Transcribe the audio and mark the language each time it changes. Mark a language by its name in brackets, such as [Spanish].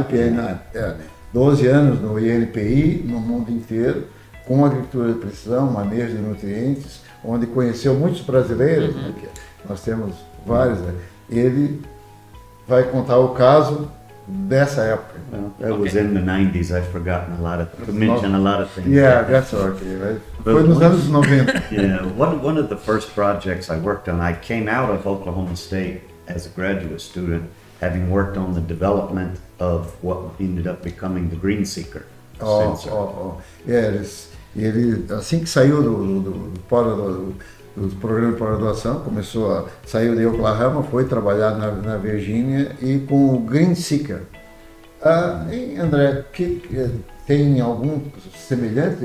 [Portuguese] IPNI, 12 anos no INPI, no mundo inteiro, com agricultura de precisão, manejo de nutrientes, onde conheceu muitos brasileiros, né, que nós temos vários. Né, ele vai contar o caso dessa época. [English] Well, that was in the 90s. I've forgotten to mention a lot of things. Yeah, that's okay. Right? [Portuguese] Foi nos anos 90. [English] Yeah, one of the first projects I worked on, I came out of Oklahoma State as a graduate student, having worked on the development of what ended up becoming the Green Seeker sensor. [Portuguese] Ele, assim que saiu do programa de pós-graduação, saiu de Oklahoma, foi trabalhar na Virgínia e com o Green Seeker. E André, tem algum semelhante?